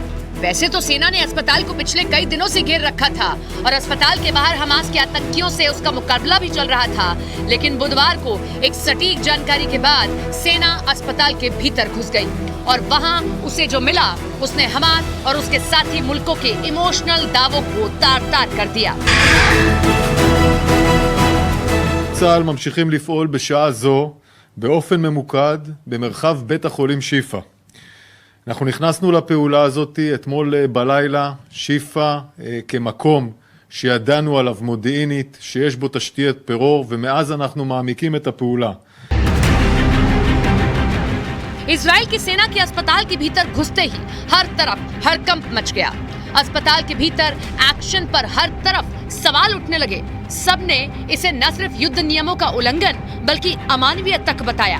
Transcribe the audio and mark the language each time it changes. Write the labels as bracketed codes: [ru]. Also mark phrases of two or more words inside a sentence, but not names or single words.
[hi] वैसे तो सेना ने अस्पताल को पिछले कई दिनों से घेर रखा था और अस्पताल के बाहर हमास के आतंकियों से उसका मुकाबला भी चल रहा था, लेकिन बुधवार को एक सटीक जानकारी के बाद सेना अस्पताल के भीतर घुस गई और वहां उसे जो मिला उसने हमास और उसके साथी मुल्कों के इमोशनल दावों को तार-तार कर दिया। [he] צה"ל ממשיכים לפעול בשעה זו באופן ממוקד במרחב בית החולים שיפה. אנחנו נכנסנו לפעולה הזאת אתמול בלילה. שיפה כמקום שידענו עליו מודיעינית שיש בו תשתית טרור, ומאז אנחנו מעמיקים את הפעולה. [hi] इजराइल की सेना के अस्पताल के भीतर घुसते ही हर तरफ हड़कंप मच गया। अस्पताल के भीतर एक्शन पर हर तरफ सवाल उठने लगे। सबने इसे न सिर्फ युद्ध नियमों का उल्लंघन बल्कि अमानवीयत तक बताया।